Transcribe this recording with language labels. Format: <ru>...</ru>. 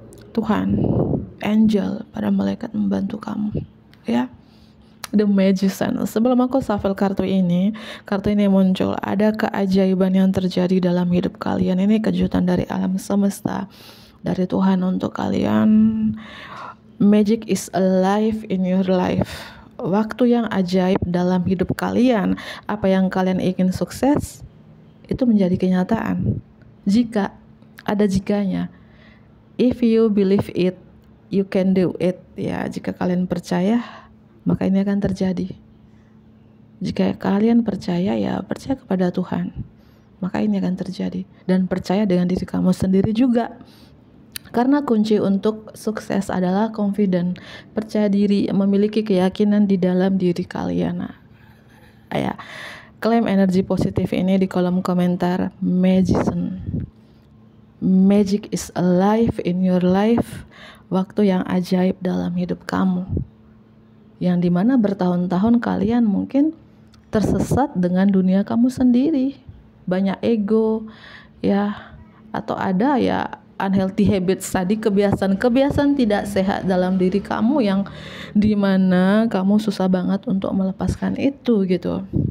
<id>Tuhan, angel, para malaikat membantu kamu, ya. The Magician. Sebelum aku shuffle kartu ini muncul, ada keajaiban yang terjadi dalam hidup kalian. Ini kejutan dari alam semesta, dari Tuhan untuk kalian.</id> <en>Magic is alive in your life.</en> <id>Waktu yang ajaib dalam hidup kalian. Apa yang kalian ingin sukses, itu menjadi kenyataan. Jika ada jikanya.</id> <en>If you believe it, you can do it.</en> <id>Ya, jika kalian percaya, maka ini akan terjadi. Jika kalian percaya, ya percaya kepada Tuhan, maka ini akan terjadi. Dan percaya dengan diri kamu sendiri juga. Karena kunci untuk sukses adalah confident, percaya diri, memiliki keyakinan di dalam diri kalian. Ya, klaim energi positif ini di kolom komentar. Magician.</id> <en>Magic is alive in your life.</en> <id>Waktu yang ajaib dalam hidup kamu. Yang dimana bertahun-tahun kalian mungkin tersesat dengan dunia kamu sendiri. Banyak ego, ya, atau ada ya unhealthy habits tadi, kebiasaan tidak sehat dalam diri kamu yang dimana kamu susah banget untuk melepaskan itu gitu.</id>